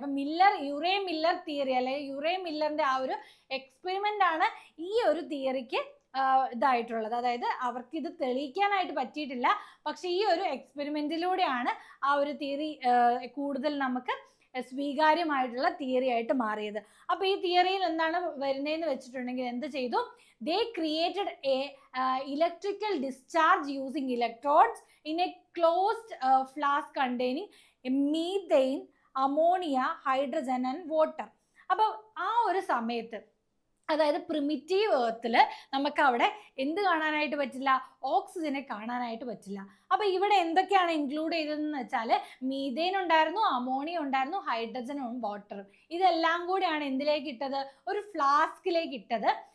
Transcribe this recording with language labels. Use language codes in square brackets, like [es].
[ml] അപ്പൊ യൂറേ Miller theory അല്ലെങ്കിൽ യൂറേ മില്ലറിന്റെ ആ ഒരു എക്സ്പെരിമെന്റ് ആണ് ഈ ഒരു തിയറിക്ക് ഇതായിട്ടുള്ളത്. അതായത് അവർക്ക് ഇത് തെളിയിക്കാനായിട്ട് പറ്റിയിട്ടില്ല, പക്ഷെ ഈ ഒരു എക്സ്പെരിമെന്റിലൂടെയാണ് ആ ഒരു തിയറി കൂടുതൽ നമുക്ക് സ്വീകാര്യമായിട്ടുള്ള തിയറി ആയിട്ട് മാറിയത്. അപ്പൊ ഈ തിയറിയിൽ എന്താണ് വരുന്നതെന്ന് വെച്ചിട്ടുണ്ടെങ്കിൽ എന്ത് ചെയ്തു? [en] they created a electrical discharge using electrodes in a closed flask containing methane, ammonia, hydrogen and water. [ml] അപ്പോൾ ആ ഒരു സമയത്ത്, അതായത് പ്രിമിറ്റീവ് എർത്തിൽ നമുക്ക് അവിടെ എന്ത് കാണാനായിട്ട് പറ്റില്ല? ഓക്സിജനെ കാണാനായിട്ട് പറ്റില്ല. അപ്പൊ ഇവിടെ എന്തൊക്കെയാണ് ഇൻക്ലൂഡ് ചെയ്തതെന്ന് വെച്ചാൽ മീഥേൻ ഉണ്ടായിരുന്നു, അമോണിയ ഉണ്ടായിരുന്നു, ഹൈഡ്രജനും വാട്ടറും. ഇതെല്ലാം കൂടിയാണ് എന്തിലേക്ക് ഇട്ടത്? ഒരു ഫ്ലാസ്കിലേക്ക് ഇട്ടത്.